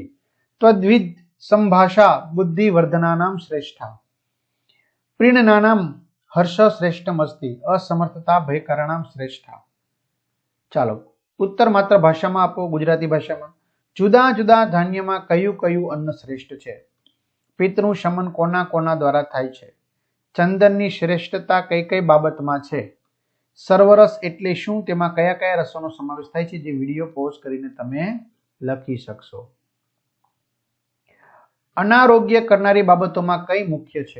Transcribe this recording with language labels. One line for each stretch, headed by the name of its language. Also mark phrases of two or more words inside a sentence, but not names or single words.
Sanskrit: त्वद्विद संभाषा बुद्धिवर्धनानां श्रेष्ठा। प्रीणनानां हर्ष श्रेष्ठम अस्ति। असमर्थता भयकराणां श्रेष्ठा।
Gujarati: ચાલો, ઉત્તર માત્ર ભાષામાં આપો, ગુજરાતી ભાષામાં। જુદા જુદા ધાન્યમાં કયું કયું અન્ન શ્રેષ્ઠ છે? પિતૃ શમન કોના કોના દ્વારા થાય છે? ચંદનની શ્રેષ્ઠતા કઈ કઈ બાબતમાં છે? સર્વરસ એટલે શું? તેમાં કયા કયા રસોનો સમાવેશ થાય છે? જે વિડીયો પોઝ કરીને તમે લખી શકશો। અનારોગ્ય કરનારી બાબતોમાં કઈ મુખ્ય છે?